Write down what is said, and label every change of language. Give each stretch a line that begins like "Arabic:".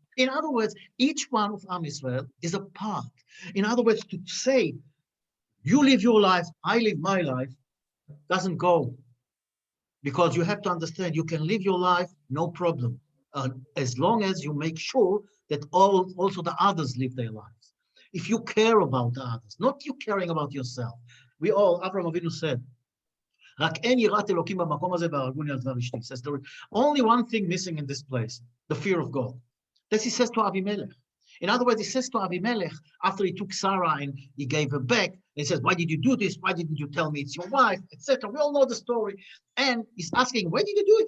English: In other words, each one of Am Israel is a part. In other words, to say, you live your life, I live my life, doesn't go. Because you have to understand, you can live your life, no problem, as long as you make sure that also the others live their lives. If you care about the others, not you caring about yourself. We all, Avraham Avinu said,
Hebrew: רק אין יראת אלוקים במקום הזה והרגוני על דבר אשתי.
English: Says there is only one thing missing in this place, the fear of God. This he says to Avimelech. In other words, he says to Avimelech, after he took Sarah and he gave her back, he says, why did you do this? Why didn't you tell me it's your wife, etc. We all know the story. And he's asking, why did you do it?